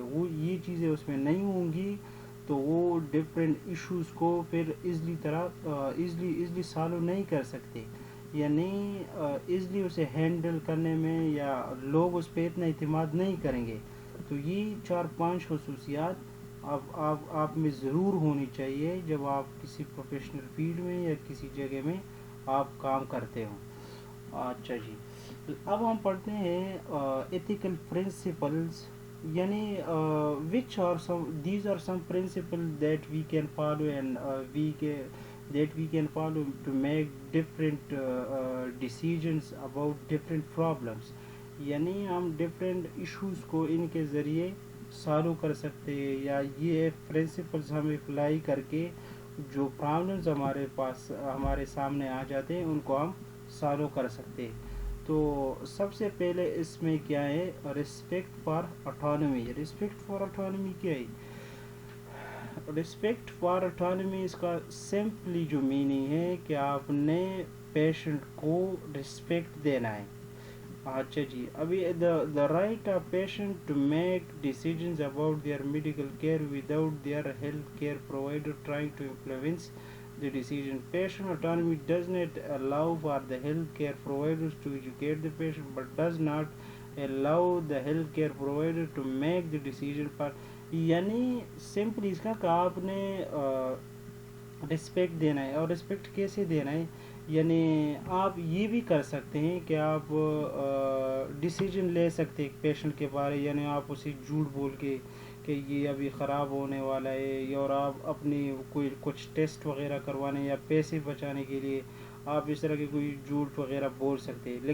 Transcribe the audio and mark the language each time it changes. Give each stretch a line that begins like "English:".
Urdu: وہ یہ چیزیں اس میں نہیں ہوں گی تو وہ ڈفرینٹ ایشوز کو پھر ایزلی سالو نہیں کر سکتے، یعنی ایزلی اسے ہینڈل کرنے میں یا لوگ اس پہ اتنا اعتماد نہیں کریں گے. تو یہ چار پانچ خصوصیات آپ میں ضرور ہونی چاہیے جب آپ کسی پروفیشنل فیلڈ میں یا کسی جگہ میں آپ کام کرتے ہوں. اچھا جی، اب ہم پڑھتے ہیں ایتھیکل پرنسپلز، یعنی
English: which are some these are some principles that we can follow and we can follow to make different decisions about different problems.
Urdu: یعنی ہم ڈفرینٹ ایشوز کو ان کے ذریعے سالو کر سکتے ہیں، یا یہ پرنسپلز ہم اپلائی کر کے جو پرابلمز ہمارے سامنے آ جاتے ہیں ان کو ہم سالو کر سکتے ہیں. تو سب سے پہلے اس میں کیا ہے، respect for autonomy. Respect for autonomy کیا ہے؟ رسپیکٹ فار اٹانومی اس کا سمپلی جو میننگ ہے کہ آپ نے پیشنٹ کو رسپیکٹ دینا ہے. اچھا جی، ابھی
English: The right of patient to make decisions about their medical care without their health care provider trying to influence the decision. Patient autonomy does not allow for the healthcare providers to educate the patient, but does not allow the healthcare provider to make the decision for.
Urdu: یعنی simply اس کا کہ آپ نے respect دینا ہے. اور respect کیسے دینا ہے؟ یعنی آپ یہ بھی کر سکتے ہیں کہ آپ ڈیسیجن لے سکتے ہیں پیشنٹ کے بارے، یعنی آپ اسے جھوٹ بول کے کہ یہ ابھی خراب ہونے والا ہے، اور آپ اپنی کچھ ٹیسٹ وغیرہ کروانے یا پیسے بچانے کے لیے آپ اس طرح کے کوئی جھوٹ وغیرہ بول سکتے ہیں.